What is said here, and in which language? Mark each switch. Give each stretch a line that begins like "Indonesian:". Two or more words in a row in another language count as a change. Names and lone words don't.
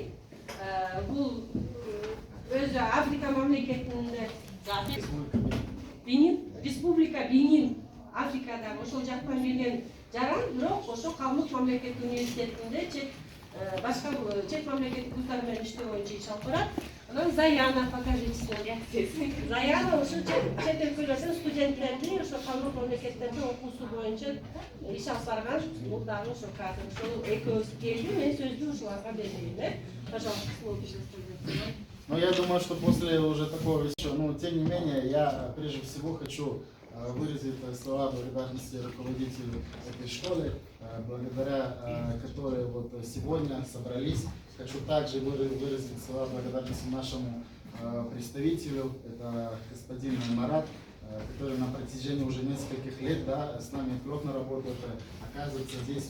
Kyrgyz: Бул өзү Африка мамлекетинде Бенин, Республика Бенин, Африкада ошол жактан келген жаран, бирок ошо Калмык мамлекеттик университетинде башка чет мамлекеттик вуздар менен иштөө боюнча иш алып барат. Анан Заяна,
Russian: покажите свой реакциясын.
Kyrgyz: Заяна ошо чет өлкөлөрдөн студенттерди ошо Калмык мамлекеттерде окуусу боюнча иш алып барган. Бул дагы ошо кадр. Ошол экөөбүз келди, мен сөздү ушуларга берейин.
Russian: Пожалуйста, слово студентам. Ну, я думаю, что после уже такого еще, тем не менее, я прежде всего хочу выразить слова благодарности руководителю этой школы, благодаря которой вот сегодня собрались. Хочу также выразить слова благодарности нашему представителю, это господин Марат, которые на протяжении уже нескольких лет, да, с нами плотно работают, оказываются здесь.